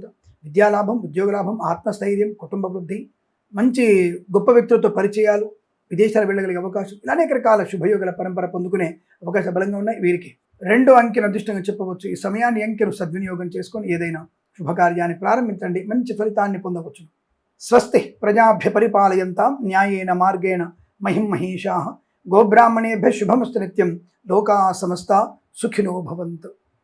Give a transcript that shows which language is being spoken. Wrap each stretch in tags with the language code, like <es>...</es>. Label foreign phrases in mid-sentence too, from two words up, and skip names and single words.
<te>విద్యాలాభం, ఉద్యోగ లాభం, ఆత్మస్థైర్యం, కుటుంబ వృద్ధి, మంచి గొప్ప వ్యక్తులతో పరిచయాలు, విదేశాలు వెళ్ళగలిగే అవకాశం. ఇలా అనేక రకాల శుభయోగాల పరంపర పొందుకునే అవకాశం బలంగా ఉన్నాయి. వీరికి 2 అంకెను అదృష్టంగా చెప్పవచ్చు. ఈ సమయాన్ని, అంకెను సద్వినియోగం చేసుకొని ఏదైనా శుభకార్యాన్ని ప్రారంభించండి, మంచి ఫలితాన్ని పొందవచ్చు.</te> <sa>స్వస్తి ప్రజాభ్య పరిపాలయంతాం న్యాయేన మార్గేణ మహిం మహీషాః. గోబ్రాహ్మణేభ్యః శుభమస్తు నిత్యం. లోకా సమస్తా సుఖినో భవంతు.</sa>